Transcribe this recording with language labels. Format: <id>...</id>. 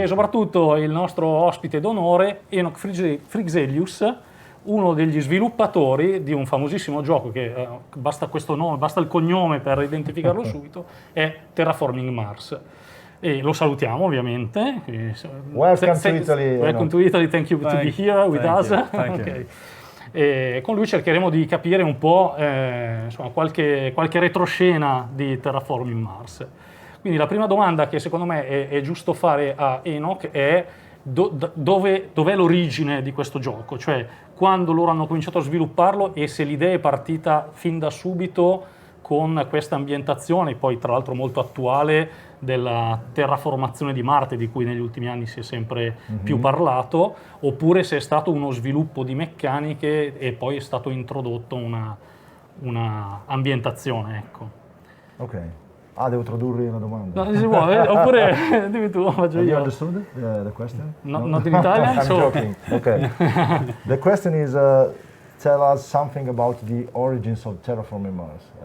<it>e soprattutto il nostro ospite d'onore, Enoch Fryxelius, uno degli sviluppatori di un famosissimo gioco che basta questo nome, basta il cognome per identificarlo subito, è Terraforming Mars. E lo salutiamo ovviamente.</it> <en>Welcome to Italy. Welcome to Italy, thank you to be here with us. Thank you.</en> <it>E con lui cercheremo di capire un po' insomma, qualche retroscena di Terraforming Mars. Quindi la prima domanda che secondo me è giusto fare a Enoch è dov'è l'origine di questo gioco? Cioè quando loro hanno cominciato a svilupparlo e se l'idea è partita fin da subito con questa ambientazione, poi tra l'altro molto attuale, della terraformazione di Marte, di cui negli ultimi anni si è sempre più parlato, oppure se è stato uno sviluppo di meccaniche e poi è stato introdotto una ambientazione, ecco. Ok. Devo tradurre una domanda. No, se vuoi, oppure dimmi tu, faccio</it> <en>Have you</en> <it>io.</it> <en>understood the question? No, not in Italian? I'm joking. Okay. The question is, tell us something about the origins of Terraforming Mars.</en>